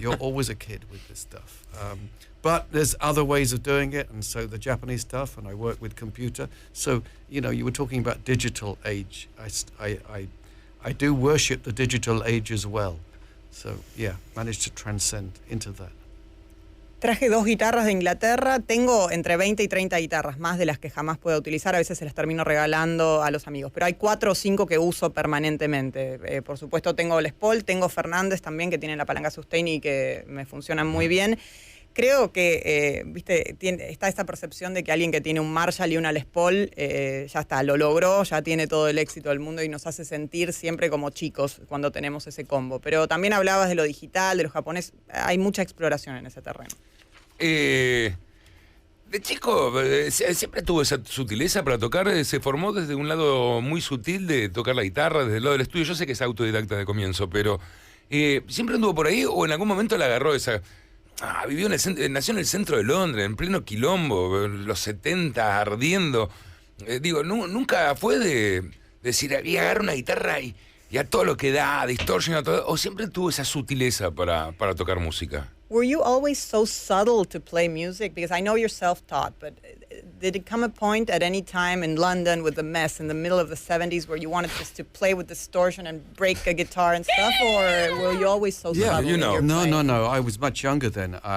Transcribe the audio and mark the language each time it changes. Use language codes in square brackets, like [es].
[en] You're always a kid with this stuff. But there's other ways of doing it, and so the Japanese stuff, and I work with computer. So, you know, you were talking about digital age. I do worship the digital age as well. So, yeah, managed to transcend into that. [es] Traje 2 guitarras de Inglaterra, tengo entre 20 y 30 guitarras, más de las que jamás puedo utilizar, a veces se las termino regalando a los amigos, pero hay 4 o 5 que uso permanentemente. Por supuesto tengo Les Paul, tengo Fernández también, que tiene la palanca sustain y que me funcionan muy bien. Creo que, está esta percepción de que alguien que tiene un Marshall y una Les Paul, ya está, lo logró, ya tiene todo el éxito del mundo y nos hace sentir siempre como chicos cuando tenemos ese combo. Pero también hablabas de lo digital, de los japoneses, hay mucha exploración en ese terreno. De chico, siempre tuvo esa sutileza para tocar, se formó desde un lado muy sutil de tocar la guitarra, desde el lado del estudio. Yo sé que es autodidacta de comienzo, pero ¿siempre anduvo por ahí o en algún momento le agarró esa... nació en el centro de Londres, en pleno quilombo, los 70, ardiendo. Nunca fue de decir, había agarrar una guitarra y y a todo lo que da, distortion, a todo, o siempre tuvo esa sutileza para tocar música? [en] Were you always so subtle to play music? Because I know you're self-taught, but did it come a point at any time in London with the mess in the middle of the 70s where you wanted just to play with distortion and break a guitar and stuff, or were you always so subtle? you know. No. I was much younger then.